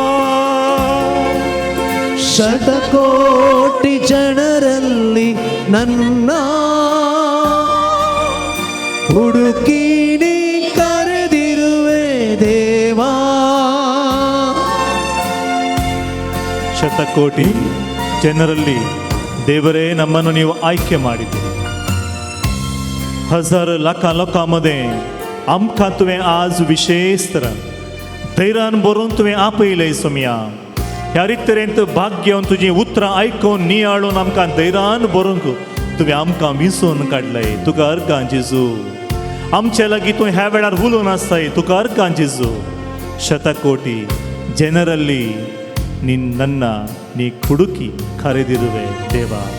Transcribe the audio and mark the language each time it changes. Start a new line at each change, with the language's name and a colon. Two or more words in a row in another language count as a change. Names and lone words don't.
Kannada: ಶತಕೋಟಿ ಜನರಲ್ಲಿ ನನ್ನ ಹುಡುಕಿ ನೀ ಕರೆದಿರುವೆ ದೇವಾ. ಶತಕೋಟಿ ಜನರಲ್ಲಿ ದೇವರೇ ನಮ್ಮನ್ನು ನೀವು ಆಯ್ಕೆ ಮಾಡಿದ್ದೀರಿ.
Konkani: हजार लाखां लोकांमध्ये आमकां तुवें आज विशेष तरान धैर्यान बरोवन तुवें आपयलंय सोम्या. ह्या तरेन भाग्यावन तुजी उतरां आयकून नियाळून आमकां धैर्यान बरोवंक तुवें आमकां विंचून काडलंय. तुका अर्गां जेजू. आमचे लागीं तूं ह्या वेळार उलोवन आसताय. तुका अर्गां जेजू.
Kannada: ಶತಕೋಟಿ ಜನರಲ್ಲಿ ನಿನ್ನನ್ನ ನೀ ಹುಡುಕಿ ಕರೆದಿರುವೆ ದೇವ.